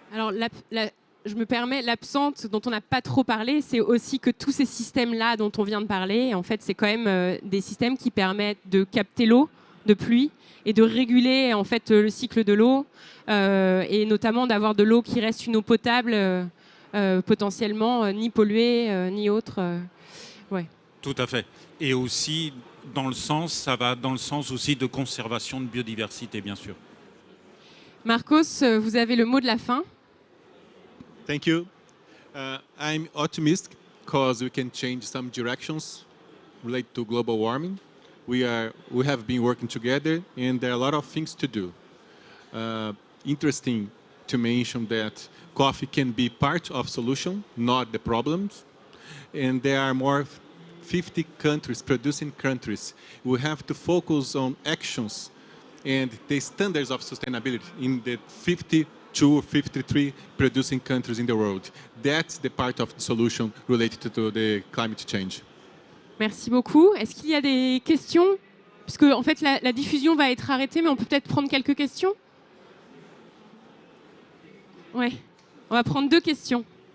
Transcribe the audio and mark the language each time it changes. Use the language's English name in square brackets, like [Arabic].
[French] Alors, je me permets, l'absente dont on n'a pas trop parlé, c'est aussi que tous ces systèmes-là dont on vient de parler, en fait, c'est quand même des systèmes qui permettent de capter l'eau de pluie et de réguler en fait le cycle de l'eau et notamment d'avoir de l'eau qui reste une eau potable, potentiellement ni polluée ni autre. Ouais. Tout à fait. Et aussi ça va dans le sens aussi de conservation de biodiversité, bien sûr. Marcos, vous avez le mot de la fin. [English] Thank you. I'm optimistic because we can change some directions related to global warming. We have been working together, and there are a lot of things to do. Interesting to mention that coffee can be part of solution, not the problems. And there are more 50 countries, producing countries. We have to focus on actions and the standards of sustainability in the 52 or 53 producing countries in the world. That's the part of the solution related to the climate change. [French] Merci beaucoup. Est-ce qu'il y a des questions ? Puisque en fait la diffusion va être arrêtée, mais on peut peut-être prendre quelques questions ? Ouais. On va prendre 2 questions.